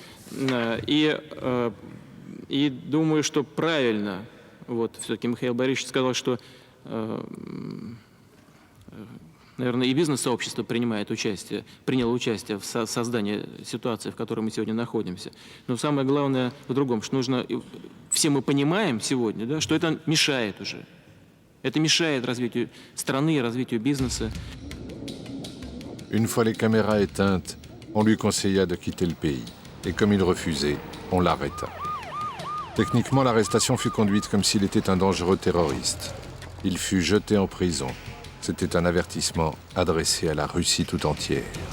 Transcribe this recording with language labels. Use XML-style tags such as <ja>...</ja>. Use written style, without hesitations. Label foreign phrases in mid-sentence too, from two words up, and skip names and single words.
<ru>И думаю, что правильно, вот все-таки Михаил Борисович сказал, что, наверное, и бизнес-сообщество приняло участие в создании ситуации, в которой мы сегодня находимся. Но самое главное в другом, что нужно, все мы понимаем сегодня, да, что это мешает уже. Это mешает развитию страны и развитию бизнеса.</ru> <fr>Une fois les caméras éteintes, on lui conseilla de quitter le pays. Et comme il refusait, on l'arrêta. Techniquement, l'arrestation fut conduite comme s'il était un dangereux terroriste. Il fut jeté en prison. C'était un avertissement adressé à la Russie tout entière.</fr>